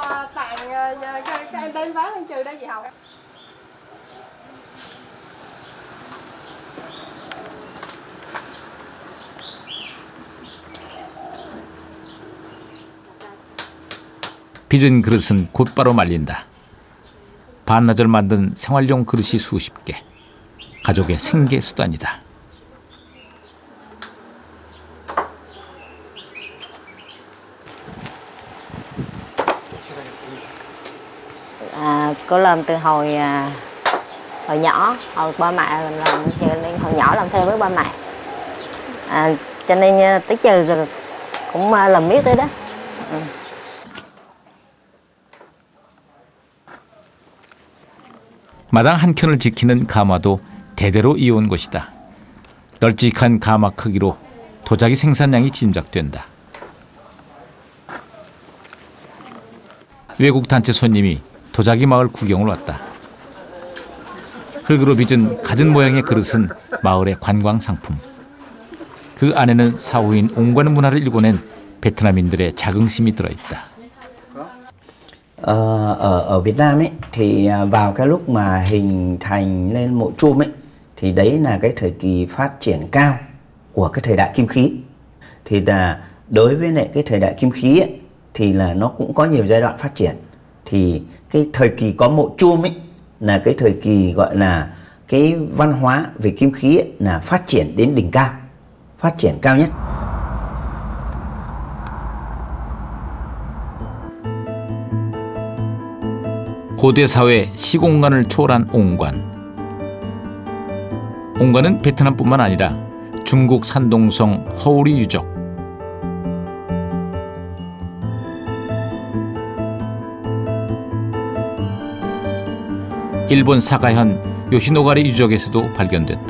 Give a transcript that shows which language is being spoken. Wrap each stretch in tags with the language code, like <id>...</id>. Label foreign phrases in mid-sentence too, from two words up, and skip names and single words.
<ko>빚은 그릇은 곧바로 말린다. 반나절 만든 생활용 그릇이 수십 개. 가족의 생계 수단이다.</ko> <vi>Cô làm từ hồi nhỏ, hồi ba mẹ làm nên hồi nhỏ làm theo với ba mẹ. Cho nên tới giờ cũng làm miết đấy đó.</vi> <ko>마당 한 켠을 지키는 가마도 대대로 이어온 것이다. 널찍한 가마 크기로 도자기 생산량이 짐작된다. 외국 단체 손님이 도자기 마을 구경을 왔다. 흙으로 빚은 갖은 모양의 그릇은 마을의 관광 상품. 그 안에는 사후인 옹관 문화를 일궈낸 베트남인들의 자긍심이 들어있다.</ko> <vi>Ở Việt Nam ấy thì vào cái lúc mà hình thành nên mộ chum ấy thì đấy là cái thời kỳ phát triển cao của cái thời đại kim khí. Thì là đối với lại cái thời đại kim khí ấy, thì là nó cũng có nhiều giai đoạn phát triển. Thì cái thời kỳ có mộ chum ấy là cái thời kỳ gọi là cái văn hóa về kim khí ấy, là phát triển đến đỉnh cao, phát triển cao nhất.</vi> <ko>고대 사회 시공간을 초월한 옹관. 옹관은 베트남뿐만 아니라 중국 산동성 허우리 유적, 일본 사가현 요시노가리 유적에서도 발견됐다.</ko>